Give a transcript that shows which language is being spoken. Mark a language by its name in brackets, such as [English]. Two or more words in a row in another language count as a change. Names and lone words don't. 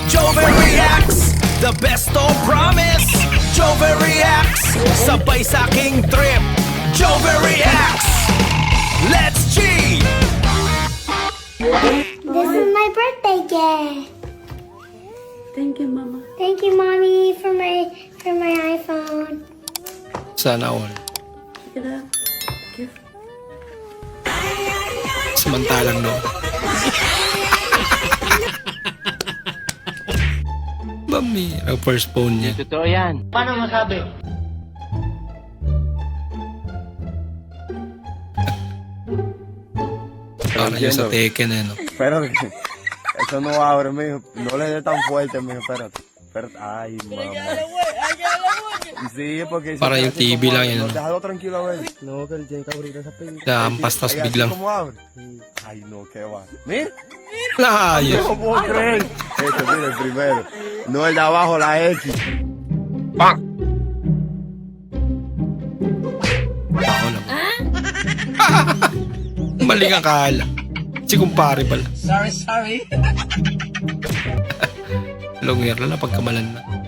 [English] Joven reacts, the best of promise. Joven reacts, [Filipino] sabay sa aking trip. [English] Joven reacts, let's G! This is my birthday gift. Thank you, Mama. Thank you, Mommy, for my iPhone. [Filipino] Sana all. [English] Look at that gift. [Filipino] Samantalang no. Mami, ang [English] first phone [Filipino] niya. Totoo yan. Paano masabi? Parang yung sa Tekken no. [Spanish] Pero eso no abre, mijo. No le dé tan fuerte, mijo. Pero, ay, mamá. Sí, porque... [Filipino] Para yung TV lang yun. [Spanish] No, déjalo tranquilo, güey. No, que él tiene que abrir esa película. [Filipino] Lampas, tas [Spanish] Ay, así [Filipino] biglang. [Spanish] como abre. Ay, no, qué va. Mira, [Filipino] Ayos. [Spanish] no puedo creer. Este, mira, el primero. No, el de abajo, la X. [Filipino] Bang! Ako lang. Mali ang kala. Si kumpare pala. Sorry. Longyer na pagkamalan na.